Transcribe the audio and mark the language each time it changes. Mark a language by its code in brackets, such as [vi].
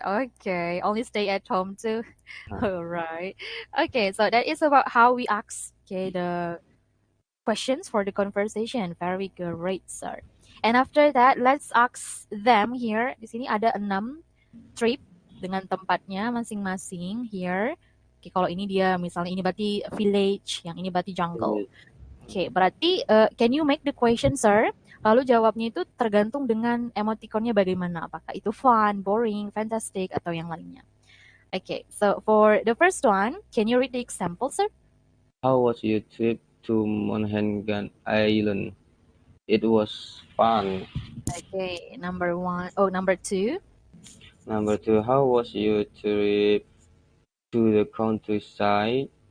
[en] Okay, only stay at home too. All right. Okay, so that is about how we ask, okay, the questions for the conversation. Very great, sir. And after that, let's ask them here. [id] Di sini ada 6 trip dengan tempatnya masing-masing here. Oke, kalau ini dia misalnya ini berarti village, yang ini berarti jungle. Oke, berarti [en] can you make the question, sir? [id] Lalu jawabnya itu tergantung dengan emoticonnya bagaimana. Apakah itu fun, boring, fantastic, atau yang lainnya. [en] Okay, so for the first one, can you read the example, sir? How was your trip to Manhattan Island? It was fun. Okay, number 1. Oh, number 2. Number 2, how was your trip to the countryside?